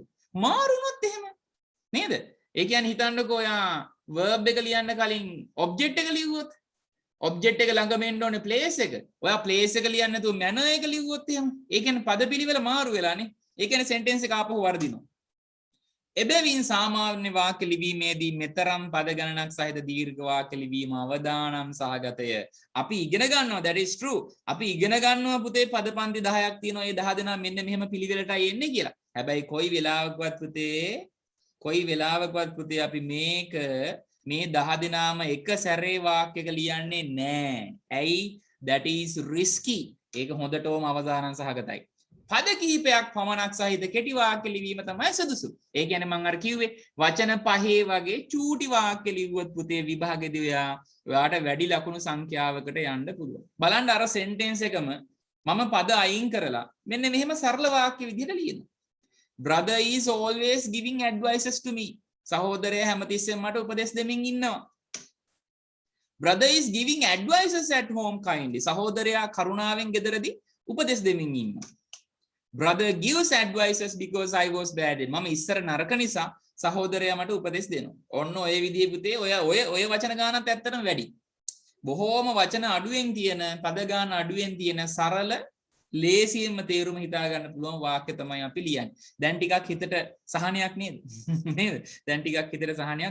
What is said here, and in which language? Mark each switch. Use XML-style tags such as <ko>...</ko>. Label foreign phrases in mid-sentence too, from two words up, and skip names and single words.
<si>මාරු වුණොත් එහෙම නේද? ඒ කියන්නේ හිතන්නකෝ ඔයා verb එක ලියන්න කලින් object එක ලිව්වොත් object එක ළඟම එන්න ඕනේ place එක. ඔයා place එක ලියන්න නැතුව manner එක ලිව්වොත් එහෙම ඒ කියන්නේ පද පිළිවෙල මාරු වෙලානේ. ඒ කියන්නේ sentence එක ආපහු වර්ධිනවා. එබැවින් සාමාන්‍ය වාක්‍ය ලිවීමේදී මෙතරම් පද ගණනක් සහිත දීර්ඝ වාක්‍ය ලිවීම අවදානම් සහගතය. අපි ඉගෙන ගන්නවා</si> <en>that is true.</en> <si>අපි ඉගෙන ගන්නවා පුතේ පද පන්ති 10ක් තියෙනවා. ඒ 10 දෙනා මෙන්න මෙහෙම පිළිවෙලටයි එන්නේ කියලා. හැබැයි කොයි වෙලාවකවත් පුතේ අපි මේ 10 දෙනාම එක සැරේ වාක්‍යයක ලියන්නේ නැහැ. ඇයි?</si> <en>that is risky.</en> <si>ඒක හොඳටම අවදානම් සහගතයි. පද කිහිපයක් පමණක් සහිත කෙටි වාක්‍ය ලිවීම තමයි සුදුසු. ඒ කියන්නේ මම අර කිව්වේ වචන 5 වගේ චූටි වාක්‍ය ලිව්වොත් පුතේ විභාගෙදී ඔයාට වැඩි ලකුණු සංඛ්‍යාවකට යන්න පුළුවන්. බලන්න අර සෙන්ටෙන්ස් එකම මම පද අයින් කරලා මෙන්න මෙහෙම සරල වාක්‍ය විදිහට ලියනවා.</si> <en>Brother is always giving advices to me.</en> <si>සහෝදරයා හැමතිස්සෙම මට උපදෙස් දෙමින් ඉන්නවා.</si> <en>brother is giving advices at home kindly.</en> <si>සහෝදරයා කරුණාවෙන් ගෙදරදී උපදෙස් දෙමින් ඉන්නවා.</si> <en>brother gives advices because I was bad.</en> <si>මම ඉස්සර නරක නිසා සහෝදරයා මට උපදෙස් දෙනවා. ඔන්න ඔය විදිහේ පුතේ ඔය වචන ගානත් ඇත්තටම වැඩි. බොහෝම වචන අඩුවෙන් තියෙන, පද ගාන අඩුවෙන් තියෙන සරල ලේසියෙන්ම තේරුම හිතා ගන්න පුළුවන් වාක්‍ය තමයි අපි ලියන්නේ. දැන් ටිකක් හිතට සහනයක් නේද? නේද? දැන් ටිකක් හිතට සහනයක්.</si>